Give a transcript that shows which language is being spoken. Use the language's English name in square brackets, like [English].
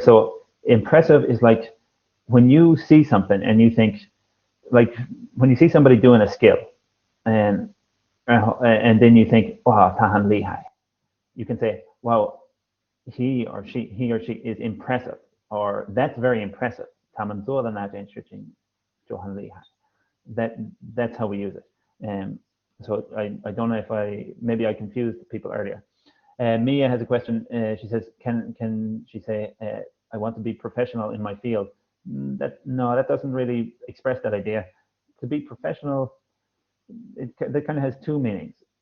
[English] So impressive is like when you see something and you think, like when you see somebody doing a skill, and then you think, wow, [Chinese] 他很厉害. [English] You can say, wow, he or she is impressive. or that's very impressive. [Chinese] 他们做的那件事情就很厉害. [English] That's how we use it. So I don't know if maybe I confused people earlier. Mia has a question. She says, can she say, I want to be professional in my field? That doesn't really express that idea. To be professional, that kind of has two meanings.